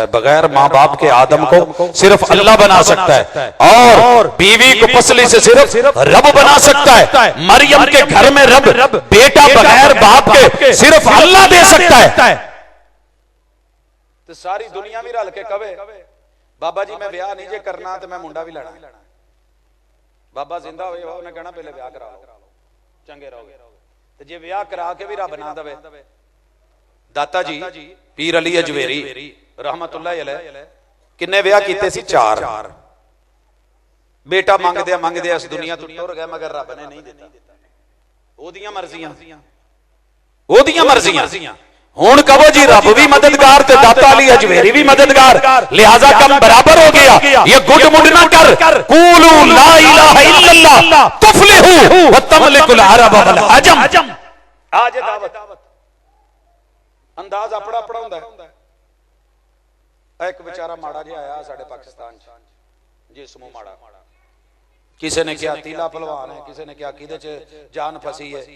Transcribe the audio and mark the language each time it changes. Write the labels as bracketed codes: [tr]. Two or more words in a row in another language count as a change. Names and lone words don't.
[ur] بغیر ماں باپ کے آدم کو صرف اللہ بنا سکتا ہے، اور بیوی کو پسلی سے صرف رب بنا سکتا ہے. مریم کے گھر میں رب بیٹا بغیر باپ کے صرف اللہ دے سکتا ہے. [pa] تو ساری دنیا بھی رل کے کہوے بابا جی میں ویاہ نہیں جے کرنا تو میں منڈا بھی لینا. بابا زندہ ہوئے انہیں کہنا پہلے ویاہ کرا لو، چنگے رہو گے. تو جے ویاہ کرا کے بھی رب نا دیوے۔ داتا جی پیر علی اجویری [ar] رحمة الله عليه [pa] کنے ویاہ کیتے سی? 4। بیٹا منگدے اس دنیا توں ٹر گئے، مگر رب نے نہیں دتا. اودیاں مرضیاں. ہن کہو جی رب بھی مددگار تے داتا علی اجویری بھی مددگار، لہٰذا کم برابر ہو گیا. [ur] یہ گڈ مڈ نا کر, [ar] قولوا لا إله إلا الله تفلحوا وتملكوا العرب والعجم. [pa] اج دعوت انداز اپنا اپنا ہندا ہے. ایک بیچارہ ماڑا جیہا آیا ساڈے پاکستان چ، جسموں ماڑا. [ur] کسی نے کہا تیلا پہلوان ہے، کسی نے کہا [pa] کدے چ جان پھسی ہے.